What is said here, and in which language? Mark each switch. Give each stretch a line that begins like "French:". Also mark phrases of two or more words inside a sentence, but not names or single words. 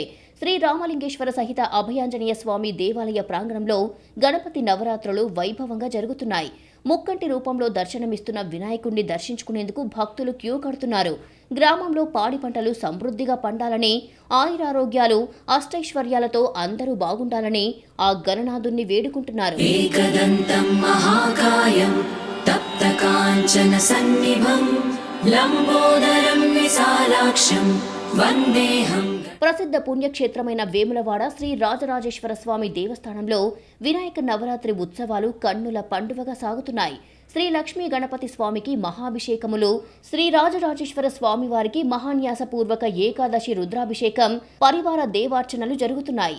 Telugu: శ్రీ రామలింగేశ్వర సహిత అభయాంజనేయ స్వామి దేవాలయ ప్రాంగణంలో గణపతి నవరాత్రులు వైభవంగా జరుగుతున్నాయి. ముక్కంటి రూపంలో దర్శనమిస్తున్న వినాయకుడిని దర్శించుకునేందుకు భక్తులు క్యూ కడుతున్నారు. గ్రామంలో పాడి పంటలు సమృద్ధిగా పండాలని, ఆయురారోగ్యాలు, అష్టైశ్వర్యాలతో అందరూ బాగుండాలని ఆ గణనాథుణ్ణి వేడుకుంటున్నారు.
Sanskrit: एकदन्तं महाकायं तप्तकाञ्चन सन्निभं लम्बोदरं विशालाक्षं वन्देऽहम्.
Telugu: ప్రసిద్ధ పుణ్యక్షేత్రమైన వేములవాడ శ్రీ రాజరాజేశ్వర స్వామి దేవస్థానంలో వినాయక నవరాత్రి ఉత్సవాలు కన్నుల పండువగా సాగుతున్నాయి. శ్రీ లక్ష్మీ గణపతి స్వామికి మహాభిషేకములు, శ్రీ రాజరాజేశ్వర స్వామి వారికి మహాన్యాసపూర్వక ఏకాదశి రుద్రాభిషేకం, పరివార దేవార్చనలు జరుగుతున్నాయి.